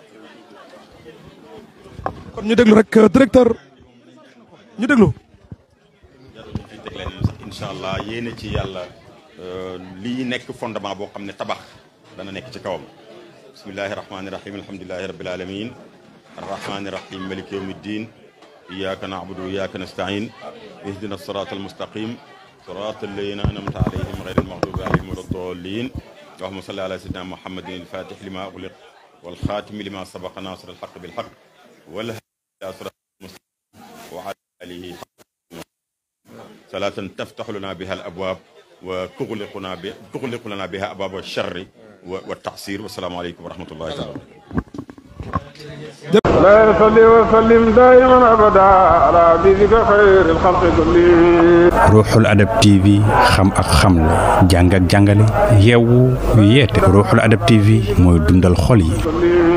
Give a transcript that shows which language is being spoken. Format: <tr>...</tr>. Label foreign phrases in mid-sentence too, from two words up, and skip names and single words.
<wo>kon ñu déglu rek directeur ñu déglu.</wo> <ar>إن شاء الله</ar> <wo>yéene ci yàlla lii nekk fondement boo xam ne tabax dana nekk ci kawam.</wo> <ar>بسم الله الرحمن الرحيم الحمد لله رب العالمين الرحمن الرحيم مالك يوم الدين إياك نعبد وإياك نستعين اهدنا الصراط المستقيم صراط الذين أنعمت عليهم غير المغضوب عليهم ولا الضالين اللهم صل على سيدنا محمد الفاتح لما أغلق والخاتم لما سبق ناصر الحق بالحق والهادي إلى الصراط المستقيم وعلى آله صلاة تفتح لنا بها الأبواب وتغلق لنا بها أبواب الشر والتعسير والسلام عليكم ورحمة الله تعالى لا يصلي وسلم دائما ابدا على حبيبك خير الخلق كلهم.</ar> <wo>Ruuxul Adab TV xam ak xamle jàng ak jàngale yeewu yeete Ruuxul Adab TV mooy dundal xol yi.</wo>